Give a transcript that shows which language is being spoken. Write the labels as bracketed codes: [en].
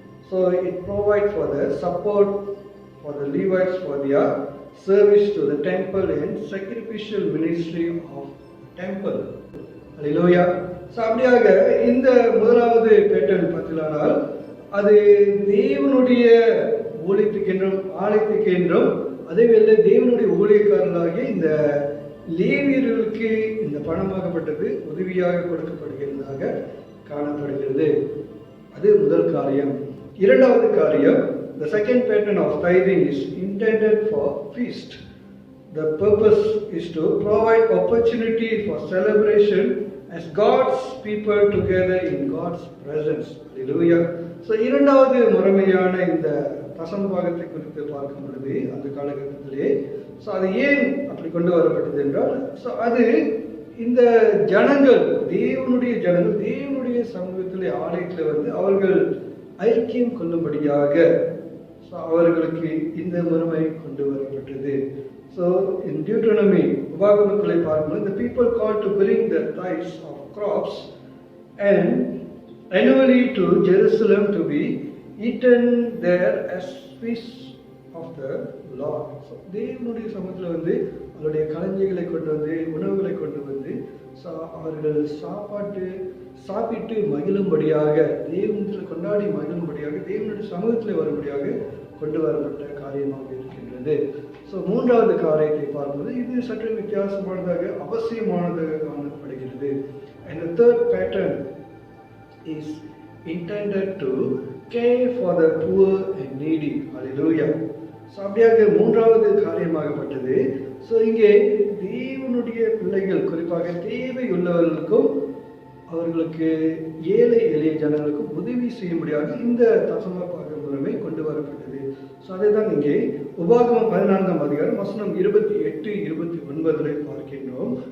[en] So it provides for the support for the Levites for their service to the temple and sacrificial ministry of temple. Hallelujah. [ta] So அப்படியாக இந்த முதலாவது pattern பார்த்தீங்களானால் அது தேவனுடைய ஊழியத்துக்கென்றும் ஆலயத்துக்கென்றும் அதேவேளை தேவனுடைய ஊழியக்காரர்களாகிய இந்த லேவியர்களுக்கு இந்த பணமாகப்பட்டது உதவியாக கொடுக்கப்படுகிறதாக காணப்படுகிறது. அது முதல் காரியம். இரண்டாவது காரியம், [en] the second pattern of tithing is intended for feast. The purpose is to provide opportunity for celebration as God's people together in God's presence. Hallelujah. [ta] So இரண்டாவது முறைமையான இந்த தசமபாகத்தை குறித்து பார்க்கும் பொழுது அந்த காலகட்டத்திலே அது ஏன் அப்படி கொண்டு வரப்பட்டது என்றால், அது இந்த ஜனங்கள் தேவனுடைய சமூகத்திலே ஆலயத்தில் அவர்கள் ஐக்கியம் கொள்ளும்படியாக அவர்களுக்கு இந்த முறைமை கொண்டு வரப்பட்டது. [en] So in Deuteronomy, [ta] உபாகமங்களை பார்க்கும்போது, [en] the people called to bring the tithes of crops and annually to Jerusalem to be eaten there as feast of the Lord. [ta] So தேவனுடைய சமூகத்தில் அவருடைய களஞ்சியங்களை கொண்டு வந்து உணவுகளை கொண்டு வந்து அவர்கள் சாப்பிட்டு மகிழும்படியாக, தேவனத்தில் கொண்டாடி மகிழும்படியாக, தேவனுடைய சமூகத்தில் வரும்படியாக கொண்டு வரப்பட்ட காரியமாக இருக்கின்றது. ஸோ மூன்றாவது காரியத்தை பார்ப்பது இது சற்று வித்தியாசமானதாக அவசியமானதாக காணப்படுகிறது. [en] And the third pattern is intended to care for the poor and needy. Hallelujah. [ta] So அப்படியாக மூன்றாவது காரியமாகப்பட்டது. ஸோ இங்கே தேவனுடைய பிள்ளைகள், குறிப்பாக தேவை உள்ளவர்களுக்கும் அவர்களுக்கு ஏழை எளிய ஜனங்களுக்கும் உதவி செய்யும்படியாக இந்த தசம பாக முறைமை கொண்டு வரப்பட்டது. ஸோ அதை தான் இங்கே உபாகமம் 14ஆம் அதிகாரம் வசனம் 28-29 பார்க்கின்றோம்.